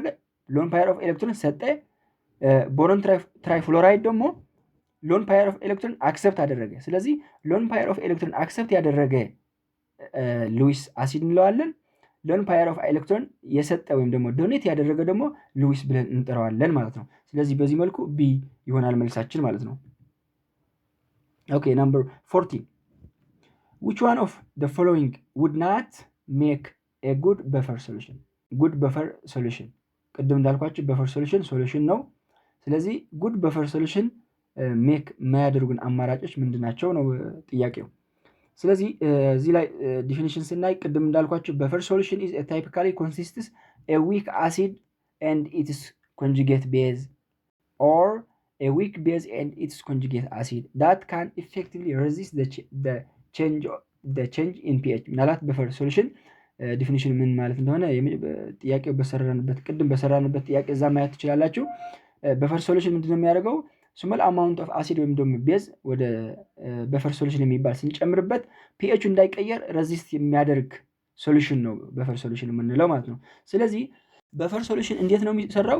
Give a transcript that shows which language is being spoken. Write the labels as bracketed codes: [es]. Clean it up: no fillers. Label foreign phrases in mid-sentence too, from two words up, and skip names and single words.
[en] lone pair of electron [am] ሰጠ። [en] boron trifluoride [am] ደግሞ [en] lone pair of electron [am] አክሰፕት አደረገ። ስለዚህ [en] lone pair of electron [am] አክሰፕት ያደረገ [en] Lewis acid [am] እንለዋለን። [en] lone pair of electron [am] የሰጠ ወይም ደግሞ ዶኔት ያደረገ ደግሞ ሉዊስ ብለን እንጠራዋለን ማለት ነው። ስለዚህ በዚህ መልኩ ቢ ይሆናል መልሳችን ማለት ነው። ኦኬ ናምበር 14 [en] which one of the following would not make a good buffer solution? good buffer solution [am] ቅድም እንዳልኳችሁ [en] buffer solution [am] ነው። ስለዚህ [en] good buffer solution make [am] የማያደርጉን አማራጮች ምንድናቸው ነው ጥያቄው። ስለዚህ እዚህ ላይ ዲፊኒሽን ስናይ ቅድም እንዳልኳችሁ [en] buffer solution is a typically consists a weak acid and its conjugate base or a weak base and its conjugate acid that can effectively resist the change in pH። ምናልባት buffer solution definition [am] ምን ማለት እንደሆነ ጥያቄው ቅድም በሰራንበት ጥያቄ እዛ ማየት ትችላላችሁ። [en] buffer solution [am] ምንድነው የሚያደርገው? [en] small amount of acid [am] ወይም ደግሞ ቤዝ ወደ [en] buffer solution [am] የሚባል ስንጨምርበት ፒኤቹ እንዳይቀየር ረዚስት የሚያደርግ ሶሉሽን ነው [en] buffer solution [am] የምንለው ማለት ነው። ስለዚህ [en] buffer solution [am] እንዴት ነው የሚሰራው?